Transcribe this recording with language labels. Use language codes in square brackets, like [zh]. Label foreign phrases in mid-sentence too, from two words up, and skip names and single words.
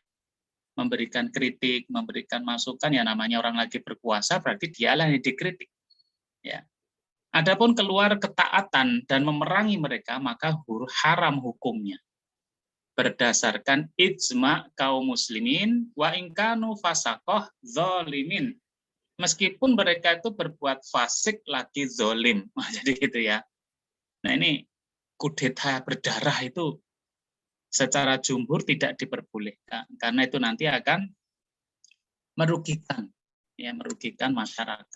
[id] Memberikan kritik, memberikan masukan, ya namanya orang lagi berkuasa, berarti dialah yang dikritik. Ya. Adapun keluar ketaatan dan memerangi mereka, maka haram hukumnya. Berdasarkan ijma kaum muslimin, [ar] وإن كانوا فسقة ظالمين. [id] Meskipun mereka itu berbuat fasik lagi zolim. Jadi gitu ya. Nah ini kudeta berdarah itu secara jumhur tidak diperbolehkan. Karena itu nanti akan merugikan. Ya, merugikan masyarakat.